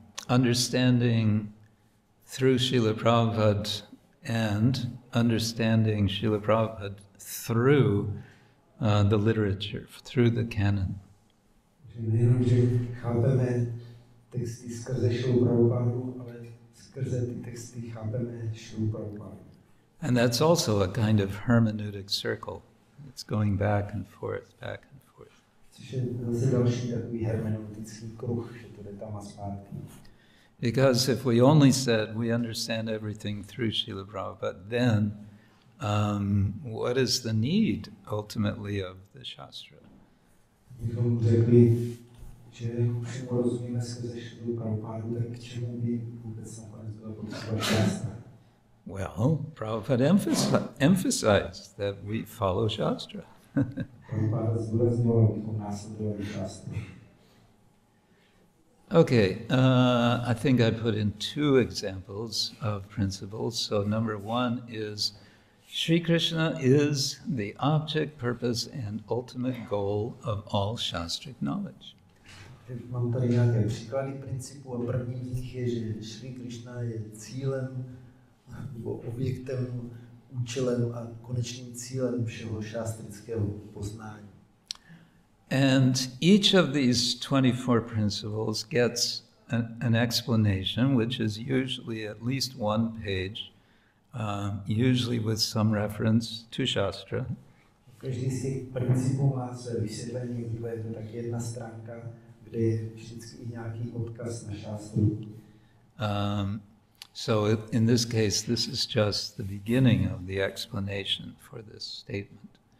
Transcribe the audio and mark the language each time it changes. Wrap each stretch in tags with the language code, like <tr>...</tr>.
<en>Understanding through Srila Prabhupada and understanding Srila Prabhupada through the literature, through the canon.</en> <cs>Nejenom, že chápeme texty skrze Šrilu Prabhupádu, ale skrze ty texty chápeme Šrilu Prabhupádu.</cs> <en>And that's also a kind of hermeneutic circle. It's going back and forth, back and forth.</en> <cs>Což je zase další takový hermeneutický kruh, že to jde tam a zpátky.</cs> <en>Because if we only said we understand everything through Srila Prabhupada, then what is the need ultimately of the Śāstra?</en> <cs>Kdybychom řekli, že všemu rozumíme skrze Šrilu Prabhupádu, tak k čemu by vůbec nakonec bylo potřeba Śāstra?</cs> <en>Well, Prabhupada emphasized that we follow Śāstra.</en> <cs>Prabhupada zdůrazňoval, abychom následovali Śāstru.</cs> <en>Okay, I think I put in 2 examples of principles. So number 1 is Sri Krishna is the object, purpose, and ultimate goal of all Shastric knowledge.</en> <cs>Mám tady nějaké příklady principů a prvním z nich je, že Sri Krishna je cílem nebo objektem, účelem a konečným cílem všeho šástrického poznání.</cs> <en>And each of these 24 principles gets an explanation, which is usually at least 1 page, usually with some reference to Śāstra.</en> <cs>Každý z těch principů má své vysvětlení, obvykle je to tak 1 stránka, kde je vždycky i nějaký odkaz na Śāstru.</cs> <en>So in this case, this is just the beginning of the explanation for this statement.</en>